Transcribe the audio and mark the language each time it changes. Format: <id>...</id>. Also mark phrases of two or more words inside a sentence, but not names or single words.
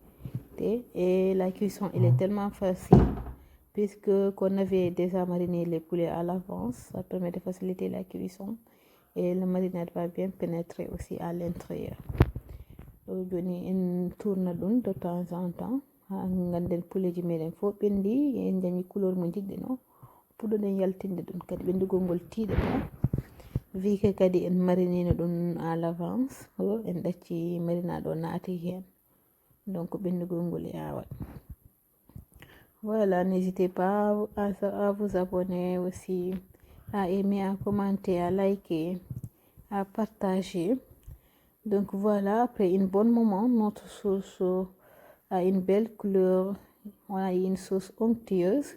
<fr>Et la cuisson, elle est tellement facile puisque qu'on avait déjà mariné les poulets à l'avance. Ça permet de faciliter la cuisson et le marinade va bien pénétrer aussi à l'intérieur. Donc on tourne de temps en temps.</fr> <ff>Ganden poulet ji meɗen fof ɓendi en dañi couleur mo jiɗɗen o puɗɗoɗen yaltinde ɗum kadi ɓendugol ngol tiiɗata</ff> <fr>vu que</fr> <ff>kadi en marinino ɗum</ff> <fr>à l'avance</fr> <ff>en ɗacci marinade o naati hen, donc ɓendugol ngol e awat.</ff> <fr>Voilà, n'hésitez pas à vous abonner aussi, à aimer, à commenter, à liker, à partager. Donc voilà, après un bon moment, notre sauce a une belle couleur, on a une sauce onctueuse.</fr>